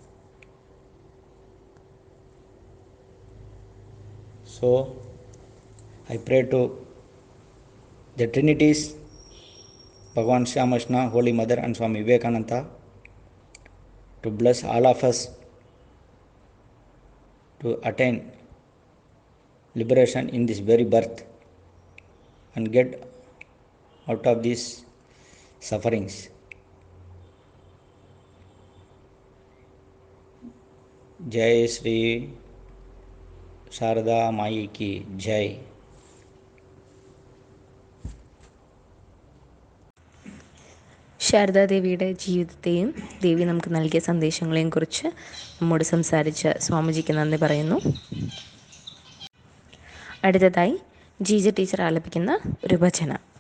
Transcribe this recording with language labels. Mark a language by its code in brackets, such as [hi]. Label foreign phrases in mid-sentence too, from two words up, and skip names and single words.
[en] So I pray to the Trinities, Bhagavan Shyamashna, Holy Mother and Swami Vivekananda to bless all of us to attain liberation in this very birth and get out of these sufferings. [hi] जय श्री शारदा माई की जय. [ml] ശാരദാദേവിയുടെ ജീവിതത്തെയും ദേവി നമുക്ക് നൽകിയ സന്ദേശങ്ങളെയും കുറിച്ച് നമ്മോട് സംസാരിച്ച സ്വാമിജിക്ക് നന്ദി പറയുന്നു. അടുത്തതായി ജീജ ടീച്ചർ ആലപിക്കുന്ന ഒരു ഭജന.